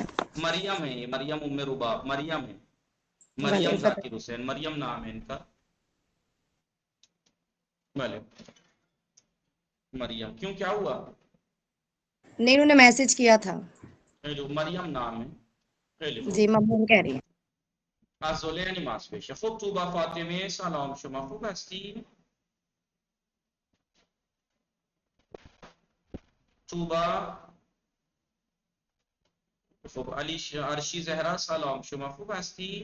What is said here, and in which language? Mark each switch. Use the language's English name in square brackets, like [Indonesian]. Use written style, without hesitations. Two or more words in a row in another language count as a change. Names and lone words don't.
[Urdu] مریم ہے، مریم ام رباب، مریم ہے. بھلے مریم ذاکر حسین، مریم نام ہے ان کا. بھلے. مریم کیوں، کیا ہوا؟ نہیں انہوں نے میسج کیا تھا. مریم نام ہے. جی ممنون کہہ رہی ہیں. آزوله یعنی ماسپیش. [Persian] خب توبه فاطمه سلام، شما خوب هستید؟ توبه. خب عرشی زهرا سلام، شما خوب هستید؟